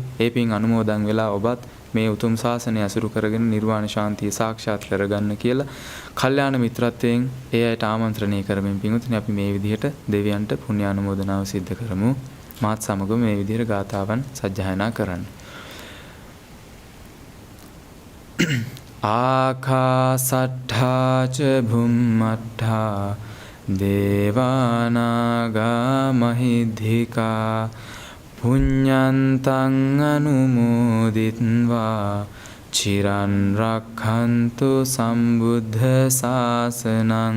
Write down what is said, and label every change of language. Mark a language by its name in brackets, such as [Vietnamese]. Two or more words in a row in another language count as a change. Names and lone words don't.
[Sinhala] ඒ පින් අනුමෝදන් වෙලා ඔබත් මේ උතුම් ශාසනය අසුරු කරගෙන නිර්වාණ ශාන්තිය සාක්ෂාත් කරගන්න කියලා කල්යාණ මිත්‍රත්වයෙන් ඒ අයට ආමන්ත්‍රණය කරමින් පින්වතුනි අපි මේ විදිහට දෙවියන්ට පුණ්‍ය අනුමෝදනාව සිද්ධ කරමු. මාත් සමග මේ විදිහට ගාථාවන් සජ්ජායනා කරන්න. [Pali] ආකාසට්ඨා ච භුම්මට්ඨා දේවානාගා මහිද්దికා පුඤ්ඤන්තං අනුමෝදිත්වා චිරන් රක්ඛන්තු සම්බුද්ධ ශාසනං.